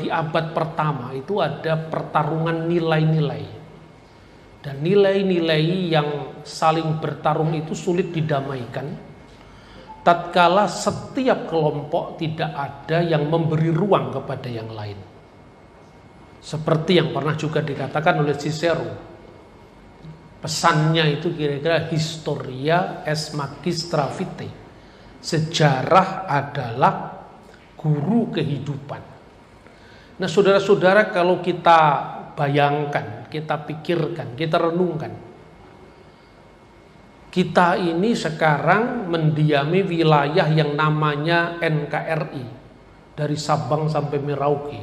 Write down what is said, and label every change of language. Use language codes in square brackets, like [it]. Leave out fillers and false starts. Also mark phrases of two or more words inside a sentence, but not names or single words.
[id] di abad pertama itu ada pertarungan nilai-nilai, dan nilai-nilai yang saling bertarung itu sulit didamaikan tatkala setiap kelompok tidak ada yang memberi ruang kepada yang lain, seperti yang pernah juga dikatakan oleh Cicero. Pesannya itu kira-kira [la] historia es magistra vitae, [id] sejarah adalah guru kehidupan. Nah, saudara-saudara, kalau kita bayangkan, kita pikirkan, kita renungkan, kita ini sekarang mendiami wilayah yang namanya NKRI, dari Sabang sampai Merauke.